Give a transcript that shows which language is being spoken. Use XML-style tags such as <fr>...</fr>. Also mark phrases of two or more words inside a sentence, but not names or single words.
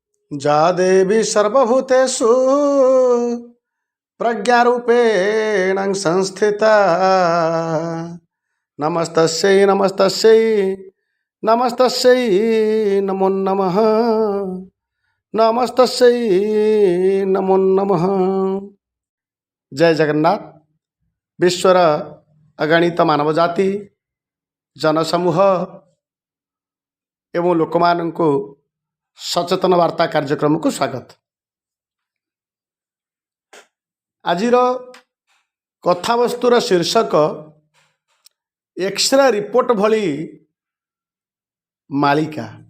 <sa>जा देवी सर्वभूतेषु प्रज्ञारूपेण संस्थिता नमस्तस्यै नमस्तस्यै नमस्तस्यै नमो नमः नमस्तस्यै नमो नमः।</sa> <or>ଜୟ ଜଗନ୍ନାଥ। ବିଶ୍ୱର ଅଗଣିତ ମାନବ ଜାତି ଜନସମୂହ ଏବଂ ଲୋକ ମାନଙ୍କୁ ସଚେତନ ବାର୍ତ୍ତା କାର୍ଯ୍ୟକ୍ରମକୁ ସ୍ୱାଗତ। ଆଜିର କଥାବସ୍ତୁର ଶୀର୍ଷକ</or> <en>X-ray report</en> <or>ଭଳି ମାଳିକା।</or>